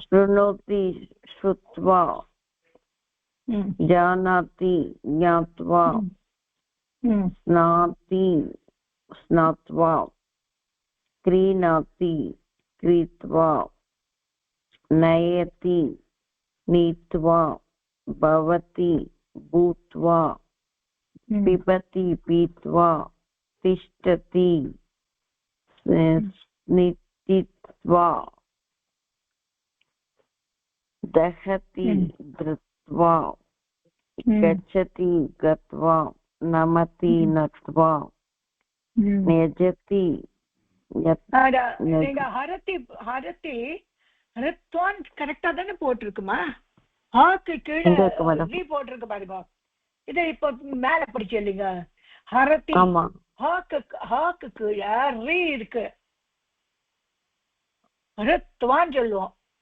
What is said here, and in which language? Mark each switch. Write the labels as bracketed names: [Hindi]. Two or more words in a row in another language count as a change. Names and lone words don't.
[Sanskrit] श्रृणोति श्रुत्वा, जानाति ज्ञात्वा, स्नाति स्नात्वा, क्रीणाति क्रीत्वा, नयति नीत्वा, भवति भूत्वा, पिबति पीत्वा, तिष्ठति नित्तित्वा, दहति धृत्वा, गच्छति गत्वा, नमति नत्वा, न्यजति [Tamil] நீங்க [Sanskrit] हरति हरति हृत्वान् [Tamil] கரெக்டா தானே போட்டிருக்குமா? ஹாக்கு கீழே ரீ போட்டிருக்கு பாருங்க. இதை இப்ப மேல படிச்சு இல்லைங்க. ஹரதி ஹாக்கு கீழே ரீ இருக்கு, ஹிருத்வான் சொல்லுவோம்.